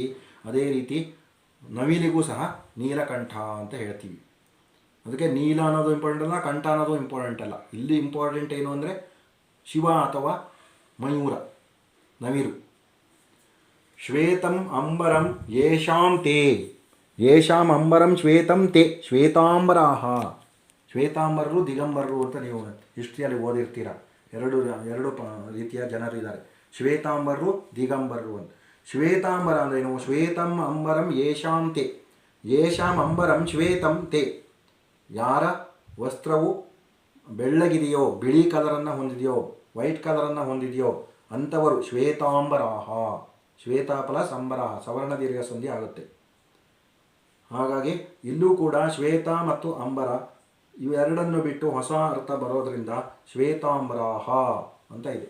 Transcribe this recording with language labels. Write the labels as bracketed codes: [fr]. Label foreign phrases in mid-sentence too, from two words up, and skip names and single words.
[kn] ಅದೇ ರೀತಿ ನವಿಲಿಗೂ ಸಹ ನೀಲಕಂಠ ಅಂತ ಹೇಳ್ತೀವಿ. ಅದಕ್ಕೆ ನೀಲ ಅನ್ನೋದು ಇಂಪಾರ್ಟೆಂಟ್ ಅಲ್ಲ, ಕಂಠ ಅನ್ನೋದು ಇಂಪಾರ್ಟೆಂಟ್ ಅಲ್ಲ. ಇಲ್ಲಿ ಇಂಪಾರ್ಟೆಂಟ್ ಏನು ಅಂದರೆ ಶಿವ ಅಥವಾ ಮಯೂರ, ನವಿಲು. [sa] ಶ್ವೇತಂ ಅಂಬರಂ ಯೇಷಾಂ ತೇ, ಯೇಷಾಂ ಅಂಬರಂ ಶ್ವೇತಂ ತೇ ಶ್ವೇತಾಂಬರಾಹ. [kn] ಶ್ವೇತಾಂಬರರು ದಿಗಂಬರರು ಅಂತ ನೀವು ಹಿಸ್ಟ್ರಿಯಲ್ಲಿ ಓದಿರ್ತೀರ. ಎರಡು ರೀತಿಯ ಜನರಿದ್ದಾರೆ. ಶ್ವೇತಾಂಬರರು ದಿಗಂಬರರು ಅಂತ. ಶ್ವೇತಾಂಬರ ಅಂದ್ರೇನು? [sa] ಶ್ವೇತಂ ಅಂಬರಂ ಯೇಷಾಂ ತೇ, ಯೇಷಾಂ ಅಂಬರಂ ಶ್ವೇತಂ ತೇ. [kn] ಯಾರ ವಸ್ತ್ರವು ಬೆಳ್ಳಗಿದೆಯೋ, ಬಿಳಿ ಕಲರನ್ನು ಹೊಂದಿದೆಯೋ, ವೈಟ್ ಕಲರನ್ನು ಹೊಂದಿದೆಯೋ ಅಂಥವರು ಶ್ವೇತಾಂಬರಾಹ. ಶ್ವೇತ ಪ್ಲಸ್ ಅಂಬರಾಹ ಸವರ್ಣ ದೀರ್ಘ ಸಂಧಿ ಆಗುತ್ತೆ. ಹಾಗಾಗಿ ಇಲ್ಲೂ ಕೂಡ ಶ್ವೇತ ಮತ್ತು ಅಂಬರ ಇವೆರಡನ್ನು ಬಿಟ್ಟು ಹೊಸ ಅರ್ಥ ಬರೋದರಿಂದ ಶ್ವೇತಾಂಬರಾಹ ಅಂತ ಇದೆ.